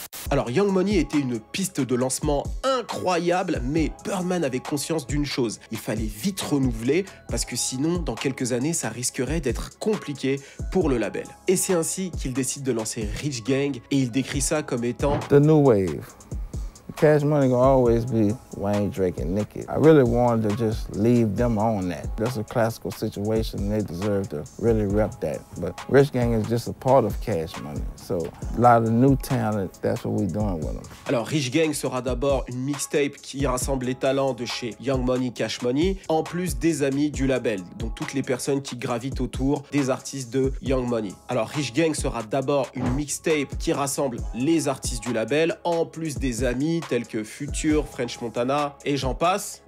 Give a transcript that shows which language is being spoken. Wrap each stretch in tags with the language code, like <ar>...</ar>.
<fr>Alors Young Money était une piste de lancement incroyable, mais Birdman avait conscience d'une chose, il fallait vite renouveler parce que sinon dans quelques années ça risquerait d'être compliqué pour le label. Et c'est ainsi qu'il décide de lancer Rich Gang et il décrit ça comme étant</fr> <en>The new wave. Cash Money gonna always be Wayne, Drake, and Nicki. I really wanted to just leave them on that. That's a classical situation, and they deserve to really rep that. But Rich Gang is just a part of Cash Money. So a lot of new talent, that's what we're doing with them.</en> <fr>Alors Rich Gang sera d'abord une mixtape qui rassemble les talents de chez Young Money, Cash Money, en plus des amis du label, donc toutes les personnes qui gravitent autour des artistes de Young Money. Alors Rich Gang sera d'abord une mixtape qui rassemble les artistes du label, en plus des amis tels que Future, French Montana et j'en passe.</fr>